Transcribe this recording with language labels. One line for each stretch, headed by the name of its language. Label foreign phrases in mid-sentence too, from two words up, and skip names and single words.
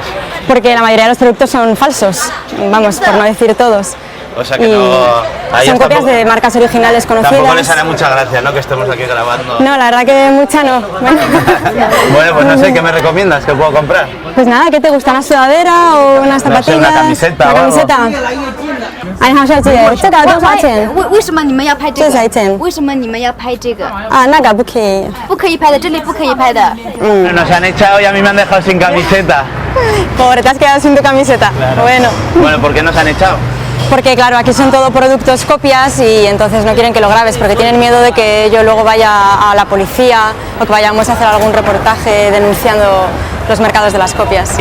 Spanish: Porque la mayoría de los productos son falsos, vamos, por no decir todos. O sea que no... Son copias de marcas originales conocidas. Tampoco les hará mucha gracia, ¿no? Que estemos aquí grabando. No, la verdad que mucha no. Bueno, pues no sé, ¿qué me recomiendas? ¿Qué puedo comprar? Pues nada, ¿qué te gusta? ¿Una sudadera o unas zapatillas? No sé, una camiseta ¿Una o algo. camiseta?
Chinese: 哎，好，小姐，这个多少钱？为什么你们要拍这个？这才钱。为什么你们要拍这个？啊，那个不可以。不可以拍的，这里不可以拍的。
Spanish: Nos han echado y a mí me han dejado sin camiseta. Pobre, te has quedado sin tu camiseta. Claro. Bueno. Bueno, ¿por qué nos han echado? Porque claro, aquí son todo productos copias y entonces no quieren que lo grabes porque tienen miedo de que yo luego vaya a la policía o que vayamos a hacer algún reportaje denunciando los mercados de las copias.